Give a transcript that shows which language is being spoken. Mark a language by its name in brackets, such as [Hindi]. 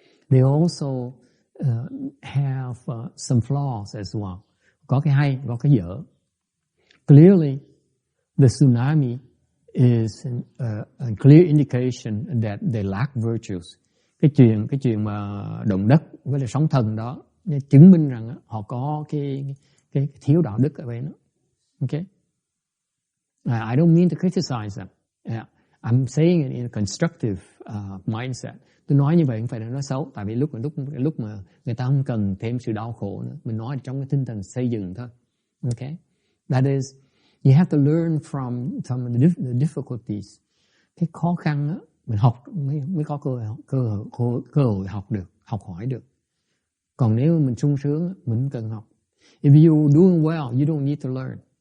[English] They also have some flaws as well. [Vietnamese] Có cái hay, có cái dở. [English] Clearly, the tsunami is a clear indication that they lack virtues. [Vietnamese] Cái chuyện mà động đất với lại sóng thần đó chứng minh rằng họ có cái thiếu đạo đức ở bên đó. [English] Okay? I don't mean to criticize them. I'm saying it in a constructive mindset. [Vietnamese] Tôi nói như vậy không phải là nói xấu, tại vì lúc mà người ta không cần thêm sự đau khổ nữa, mình nói trong cái tinh thần xây dựng thôi. [English] Okay? That is, you have to learn from the difficulties. [Vietnamese] Cái khó khăn đó, mình học mới có cơ hội học hỏi được. Còn nếu mình sung sướng, mình không cần học. [English] If you're doing well, you don't need to learn.